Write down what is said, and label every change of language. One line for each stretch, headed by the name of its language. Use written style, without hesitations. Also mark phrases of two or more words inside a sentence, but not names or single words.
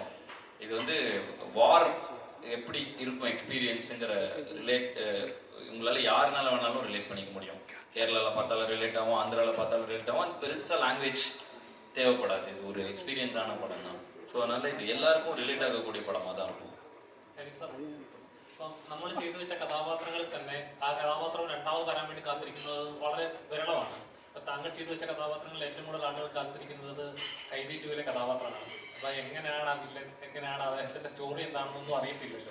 Tamil: இது வந்து வார் எப்படி இருக்கும் எக்ஸ்பீரியன்ஸுங்கிற உங்களால் யாருனால வேணாலும் ரிலேட் பண்ணிக்க முடியும். கேரளாவில் பார்த்தாலும் ரிலேட் ஆகும், ஆந்திராவில் பார்த்தாலும் ரிலேட் ஆகும். அது பெருசாக லாங்குவேஜ் தேவைப்படாது, இது ஒரு எக்ஸ்பீரியன்ஸான படம் தான். ஸோ அதனால் இது எல்லாருக்கும் ரிலேட் ஆகக்கூடிய படமாக தான் இருக்கும்.
Malayalam: ഇപ്പം നമ്മൾ ചെയ്തു വെച്ച കഥാപാത്രങ്ങളിൽ തന്നെ ആ കഥാപാത്രം രണ്ടാമത് വരാൻ വേണ്ടി കാത്തിരിക്കുന്നത് വളരെ വിരളമാണ്. അപ്പം താങ്കൾ ചെയ്തു വെച്ച കഥാപാത്രങ്ങളിൽ ഏറ്റവും കൂടുതൽ ആളുകൾ കാത്തിരിക്കുന്നത് കൈദി 2-ലെ കഥാപാത്രമാണ്. അപ്പം എങ്ങനെയാണ് ആ വില്ലൻ, എങ്ങനെയാണ് അദ്ദേഹത്തിൻ്റെ സ്റ്റോറി എന്താണെന്നൊന്നും അറിയത്തില്ലല്ലോ.